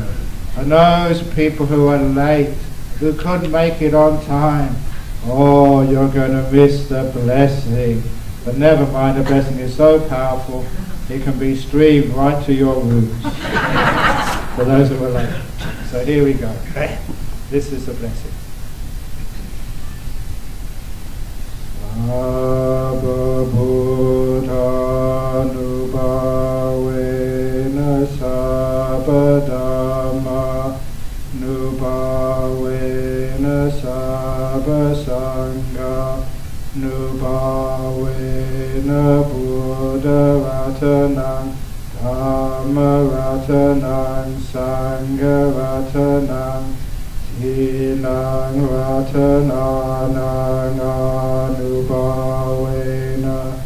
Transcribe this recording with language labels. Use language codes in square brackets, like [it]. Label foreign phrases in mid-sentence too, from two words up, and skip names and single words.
[en] And those people who are late, who couldn't make it on time, oh, you're going to miss the blessing. But never mind, the blessing is so powerful, it can be streamed right to your roots. For those who are late. So here we go. This is the blessing. [pi] Sabba Bhutanubhavena Sabba Dhamma Nubhavena Sabba Sangha Nubhavena Buddha Ratanang Dhamma Ratanang Sangha Ratanang Tinang Ratananang Anubhavena